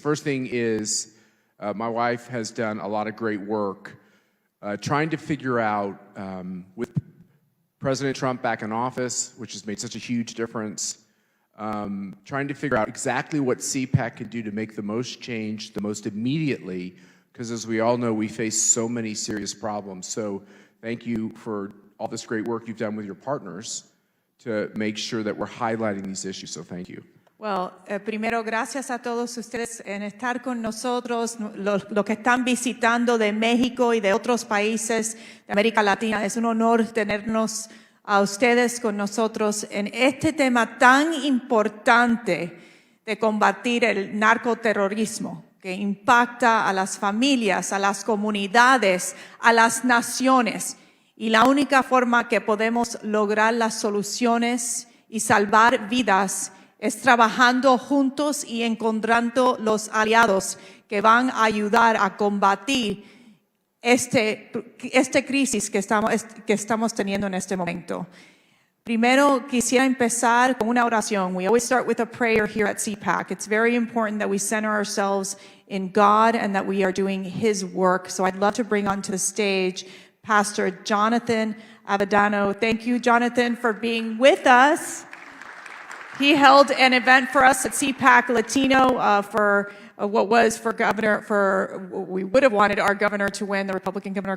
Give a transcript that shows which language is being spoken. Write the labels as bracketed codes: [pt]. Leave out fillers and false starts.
[en] First thing is my wife has done a lot of great work trying to figure out, with President Trump back in office, which has made such a huge difference, trying to figure out exactly what CPAC can do to make the most change the most immediately, because as we all know, we face so many serious problems. So thank you for all this great work you've done with your partners to make sure that we're highlighting these issues, so thank you. [es] Well, primero, gracias a todos ustedes en estar con nosotros, los que están visitando de México y de otros países de América Latina. Es un honor tenernos a ustedes con nosotros en este tema tan importante de combatir el narcoterrorismo, que impacta a las familias, a las comunidades, a las naciones. Y la única forma que podemos lograr las soluciones y salvar vidas es trabajando juntos y encontrando los aliados que van a ayudar a combatir esta crisis que estamos teniendo en este momento. Primero, quisiera empezar con una oración. [en] We always start with a prayer here at CPAC. It's very important that we center ourselves in God and that we are doing His work. So I'd love to bring onto the stage Pastor Jonathan Avedano. Thank you, Jonathan, for being with us. He held an event for us at CPAC Latino for what was for governor, we would have wanted our governor to win, the Republican governor.